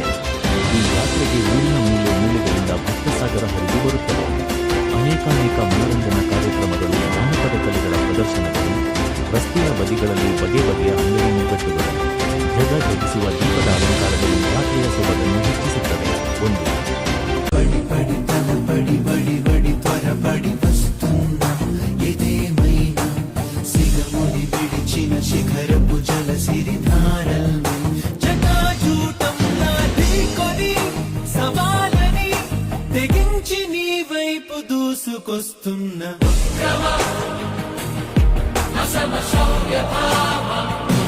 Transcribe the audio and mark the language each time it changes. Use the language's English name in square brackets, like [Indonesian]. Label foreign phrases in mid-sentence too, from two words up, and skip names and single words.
[Kannada] ಈ ಜಾತ್ರೆಗೆ ಊರಿನ ಮೂಲೆ ಮೂಲೆಗಳಿಂದ ಭಕ್ತಸಾಗರ ಹರಿದು ಬರುತ್ತದೆ. ಅನೇಕಾನೇಕ ಮನರಂಜನಾ ಕಾರ್ಯಕ್ರಮಗಳು, ಜಾನಪದ ಕಲೆಗಳ ಪ್ರದರ್ಶನಗಳು, ರಸ್ತೆಯ ಬದಿಗಳಲ್ಲಿ ಬಗೆ ಬಗೆಯ ಅಂಗಡಿ ಮುಂಗಟ್ಟುಗಳು, ಜಗಿಸುವ ದೀಪದ ಅಲಂಕಾರಗಳು ಜಾತ್ರೆಯ ಸೊಬಗನ್ನು ಹೆಚ್ಚಿಸುತ್ತವೆ. ಒಂದು [Telugu] శిఖరపు జల సిరిధారల్ని జటాజూటంలా ఢీకొని సవాలని తెగించి నీ వైపు దూసుకొస్తున్న